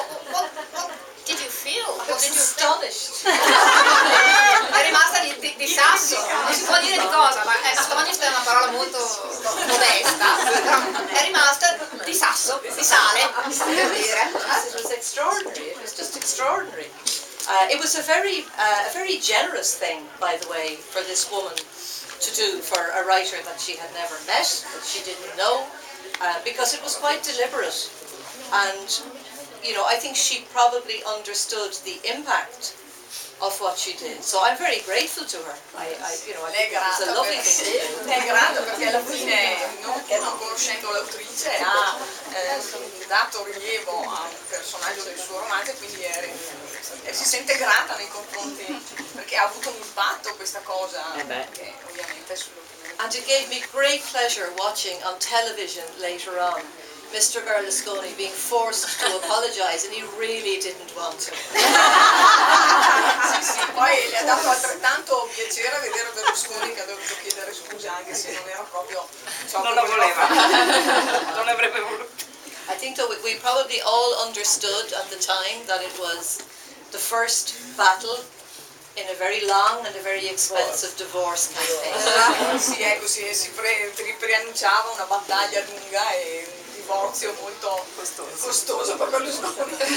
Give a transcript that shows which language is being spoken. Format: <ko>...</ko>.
<en>What did you feel? I was astonished.</en> <it>È rimasta di sasso, non si può dire di cosa, ma astonished è una parola molto modesta, però è rimasta di sasso, di sale, per dire.</it> <en>It was extraordinary. It was just extraordinary. It was a very generous thing, by the way, for this woman to do for a writer that she had never met, that she didn't know, because it was quite deliberate. And, you know, I think she probably understood the impact of what she did. So I'm very grateful to her. I think it was a lovely thing to do.</en> <it>È grata perché alla fine, non conoscendo l'autrice, ha dato rilievo a un personaggio del suo romanzo e quindi si sente grata nei confronti, perché ha avuto un impatto questa cosa, che ovviamente sull'opinione.</it> <en>And it gave me great pleasure watching on television later on Mr. Berlusconi being forced to apologize, and he really didn't want to.</en> <it>Sì, poi le ha dato altrettanto piacere vedere Berlusconi che ha dovuto chiedere scusa anche se non era proprio ciò Non che lo voleva. fare. Non l'avrebbe voluto.</it> <en>I think that we probably all understood at the time that it was the first battle in a very long and a very expensive divorce campaign.</en> <it>Sì, ecco, si preannunciava una battaglia lunga e un divorzio molto costoso per Berlusconi.</it>